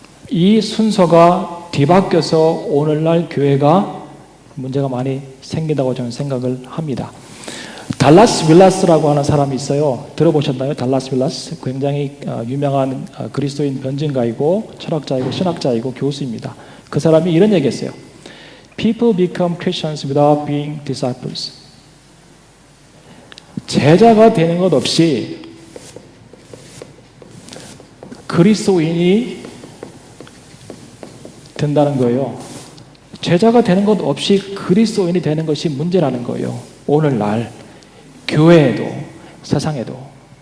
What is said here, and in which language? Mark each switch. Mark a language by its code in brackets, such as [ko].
[ko] 이 순서가 뒤바뀌어서 오늘날 교회가 문제가 많이 생긴다고 저는 생각을 합니다. 달라스 윌라스라고 하는 사람이 있어요. 들어보셨나요? 달라스 윌라스 굉장히 유명한 그리스도인 변증가이고 철학자이고 신학자이고 교수입니다. 그 사람이 이런 얘기했어요. [en] People become Christians without being disciples. [ko] 제자가 되는 것 없이 그리스도인이 된다는 거예요. 제자가 되는 것 없이 그리스도인이 되는 것이 문제라는 거예요. 오늘날 교회에도 세상에도.